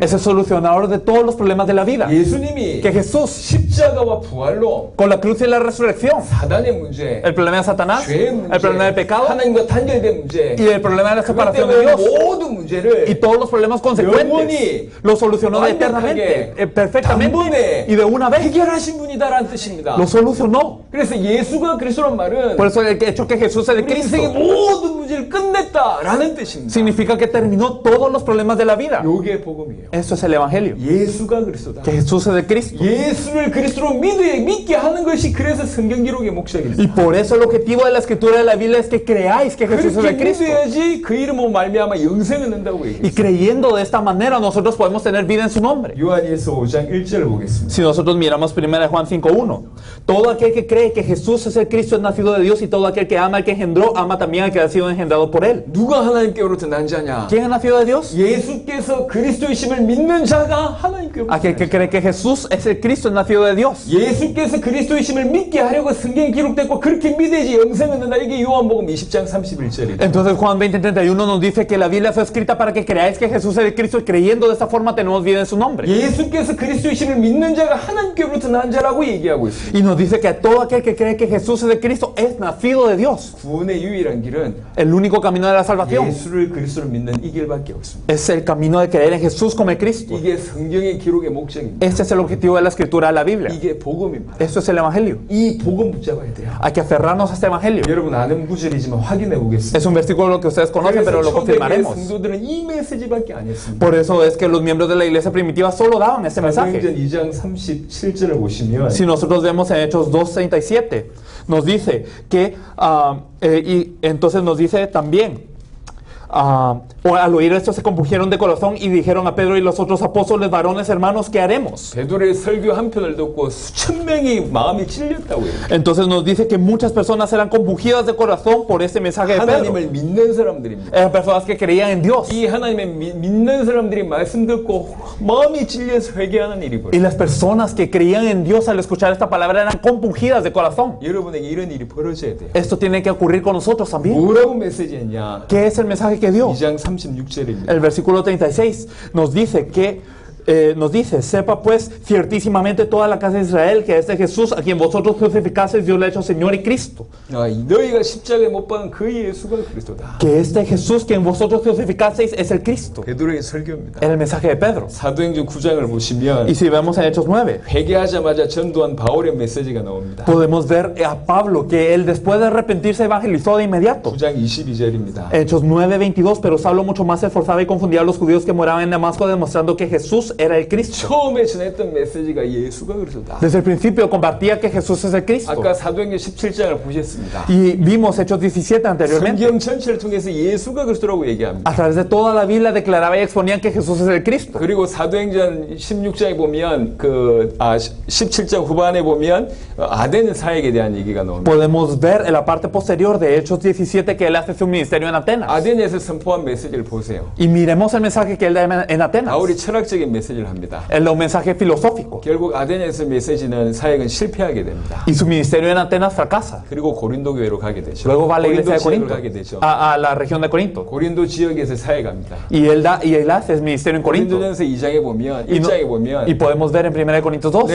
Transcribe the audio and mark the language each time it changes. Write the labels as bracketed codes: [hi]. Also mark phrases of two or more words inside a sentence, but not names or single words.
[es] es el solucionador de todos los problemas de la vida. [ko] 예수님이 [es] Que Jesús, [ko] 십자가와 부활로 [es] con la cruz y la resurrección, [ko] 사단의 문제, [es] el problema de Satanás, [ko] 죄의 문제, [es] el problema del pecado [ko] 하나님과 단절된 문제, [es] y el problema de la [ko] 그것 [es] separación de [ko] 때문에 [es] Dios [ko] 모든 문제를 [es] y todos los problemas consecuentes, [ko] 영원히 [es] lo solucionó [ko] 완벽하게, [es] eternamente, perfectamente [ko] 단번에 [es] y de una vez. [ko] 해결하신 분이다라는 뜻입니다. [es] Lo solucionó. [ko] 그래서 예수가 그리스도란 말은 [es] Por eso el hecho que Jesús es el [ko] 우리 인생의 [es] Cristo [ko] 모든 문제를 끝냈다라는 뜻입니다. [es] significa que terminó todos los problemas de la vida. [ko] 요게 복음이에요. [es] Eso es el Evangelio. [ko] 예수가 그리스도다. [es] Que Jesús es el Cristo. [ko] 예수를 그리스도로 믿게 하는 것이 그래서 성경 기록의 목적입니다. [es] Y por eso el objetivo de la escritura de la Biblia es que creáis que Jesús es [ko] 그렇게 [es] el Cristo. [ko] 믿어야지 그 이름으로 말미암아 영생을 얻는다고 [es] Y [ko] 얘기했어요. [es] creyendo de esta manera nosotros podemos tener vida en su nombre. [ko] 요한일서 5장 1절을 보겠습니다. [es] Si nosotros miramos 1 Juan 5:1, todo aquel que cree que Jesús es el Cristo es nacido de Dios y todo aquel que ama al que engendró, ama también al que ha sido engendrado por él. [ko] 누가 하나님께로부터 난 자냐? [es] ¿Quién es nacido de Dios? [ko] 예수께서 그리스도이심을 믿는 자가 하나님께로부터 [es] Aquel que cree que Jesús es el Cristo es nacido de Dios. [ko] 예수께서 그리스도이심을 믿게 하려고 성경에 기록됐고 그렇게 믿어야지 영생을 얻는다. 이게 요한복음 20장 31절이에요. [es] Entonces Juan 20:31 nos dice que la Biblia fue escrita para que creáis que Jesús es el Cristo y creyendo de esta forma tenemos vida en su nombre. [ko] 예수께서 그리스도이심을 믿는 자가 하나님께로부터 난 자라고 얘기하고 있습니다. [es] Y nos dice que todo aquel que cree que Jesús es el Cristo es nacido de Dios. [ko] 구원의 유일한 길은 [es] El único camino de la salvación [ko] 예수를 그리스도로 믿는 이 길밖에 없습니다. [es] es el camino de creer en Jesús como el Cristo. [ko] 이게 성경의 기록의 목적입니다. [es] Este es el objetivo de la escritura de la Biblia. [ko] 이게 복음입니다. [es] Esto es el Evangelio. [ko] 이 복음 붙잡아야 돼요. [es] Hay que aferrarnos a este Evangelio. [ko] 여러분 아는 구절이지만 확인해 보겠습니다. [es] Es un versículo que ustedes conocen, pero lo [ko] 초대교회 [es] confirmaremos. [ko] 성도들은 이 메시지밖에 안 했습니다. [es] Por eso es que los miembros de la iglesia primitiva solo daban este mensaje. [ko] 사도행전 2장 37절을 보시면 [es] Si nosotros vemos en Hechos 2:37, nos dice que, y entonces nos dice también, al oír esto se compungieron de corazón y dijeron a Pedro y los otros apóstoles, varones hermanos, ¿qué haremos? [ko] 베드로의 설교 한 편을 듣고 수천 명이 마음이 찔렸다고 해요. [es] Entonces nos dice que muchas personas eran compungidas de corazón por este mensaje de Pedro. [ko] 하나님을 믿는 사람들입니다. [es] Eran personas que creían en Dios. [ko] 이 하나님의 믿는 사람들이 말씀 듣고 마음이 찔려서 회개하는 일이 [es] Y [ko] 벌어요. [es] las personas que creían en Dios al escuchar esta palabra eran compungidas de corazón. [ko] 여러분에게 이런 일이 벌어져야 돼요. [es] Esto tiene que ocurrir con nosotros también. [ko] 뭐라고 메시지했냐? [es] ¿Qué es el mensaje que dio? [ko] 2장 36절입니다. [es] El versículo 36 nos dice que sepa pues ciertísimamente toda la casa de Israel que este Jesús a quien vosotros crucificasteis Dios le ha hecho Señor y Cristo. [ko] 너희가 십자가에 못 박은 그 예수가 그리스도다. [es] Que este Jesús quien vosotros crucificasteis es el Cristo. [ko] 베드로의 설교입니다. [es] Era el mensaje de Pedro. [ko] 사도행전 9장을 보시면 [es] Y si vemos en Hechos 9, [ko] 회개하자마자 전도한 바울의 메시지가 나옵니다. [es] podemos ver a Pablo que él después de arrepentirse evangelizó de inmediato. [ko] 9장 22절입니다. [es] Hechos 9:22, pero Saulo mucho más se esforzaba y confundía a los judíos que moraban en Damasco, demostrando que Jesús era el Cristo. [ko] 처음에 전했던 메시지가 예수가 그리스도다. [es] Desde el principio compartía que Jesús es el Cristo. [ko] 아까 사도행전 17장을 보셨습니다. [es] Y vimos Hechos 17 anteriormente. [ko] 성경 전체를 통해서 예수가 그리스도라고 얘기합니다. [es] A través de toda la Biblia declaraba y exponían que Jesús es el Cristo. [ko] 그리고 사도행전 16장에 보면 17장 후반에 보면 아덴 사역에 대한 얘기가 나옵니다. [es] Podemos ver en la parte posterior de Hechos 17 que él hace su ministerio en Atenas. [ko] 아덴에서 선포한 메시지를 보세요. [es] Y miremos el mensaje que él da en Atenas. [ko] 바울이 철학적인 메시지를 합니다. [es] Él da un mensaje filosófico. [ko] 결국 아덴에서 메시지는 사역은 실패하게 됩니다. [es] Y su ministerio en Atenas fracasa. [ko] 그리고 고린도 교회로 가게 되죠. [es] Luego va a la iglesia de [ko] 지역으로 [es] Corinto, [ko] 가게 되죠. [es] a la región de Corinto. [ko] 고린도 지역에서 사역합니다. [es] Y él hace el ministerio en Corinto. [ko] 고린도전서 2장에 보면 [es] Y, [ko] 1장에 보면 [es] y podemos ver en 1 Corintios 2.